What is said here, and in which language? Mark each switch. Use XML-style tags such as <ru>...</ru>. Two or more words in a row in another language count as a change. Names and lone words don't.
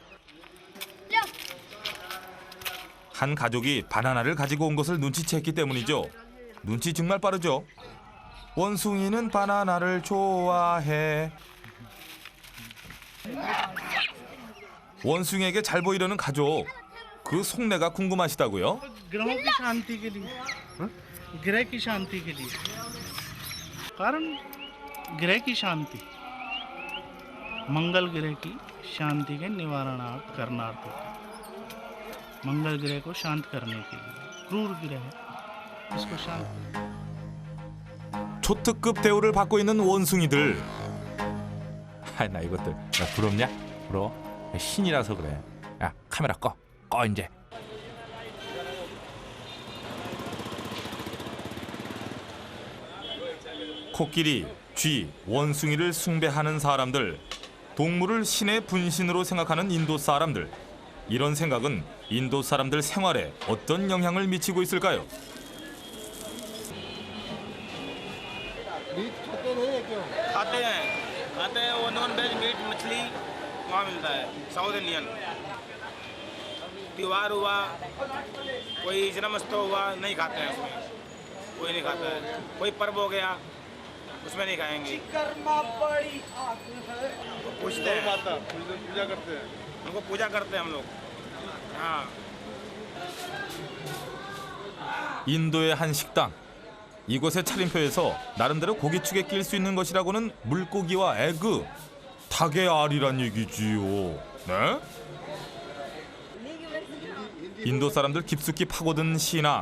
<ko>한 가족이 바나나를 가지고 온 것을 눈치챘기 때문이죠. 눈치 정말 빠르죠. 원숭이는 바나나를 좋아해. 원숭이에게 잘 보이려는 가족. 그 속내가 궁금하시다고요?</ko> <hi>ग्रहों की शांति के लिए ग्रह की शांति के लिए कारण ग्रह की शांति मंगल ग्रह की शांति के निवारणार्थ करनार्थ मंगल ग्रह को शांत करने के लिए क्रूर ग्रह है इसको शांत</hi> <ko>초특급 대우를 받고 있는 원숭이들. 나 이것들 야, 부럽냐? 부러워? 신이라서 그래. 야 카메라 꺼 이제. 코끼리, 쥐, 원숭이를 숭배하는 사람들, 동물을 신의 분신으로 생각하는 인도 사람들. 이런 생각은 인도 사람들 생활에 어떤 영향을 미치고 있을까요?</ko> <hi>खाते हैं वो</hi> <en>non veg</en> <hi>मीट मछली वहाँ मिलता है</hi> <en>South Indian.</en> <hi>त्योहार हुआ कोई जन्माष्टमी हुआ नहीं खाते हैं उसमें कोई नहीं खाता है. कोई पर्व हो गया उसमें नहीं खाएंगे पूछते हैं पूजा करते हैं उनको पूजा करते हैं हम लोग हाँ</hi> <ko>인도의 한 식당. 이곳의 차림표에서 나름대로 고기축에 낄 수 있는 것이라고는 물고기와 에그, 닭의 알이란 얘기지요. 네? 인도 사람들 깊숙이 파고든 신앙.</ko>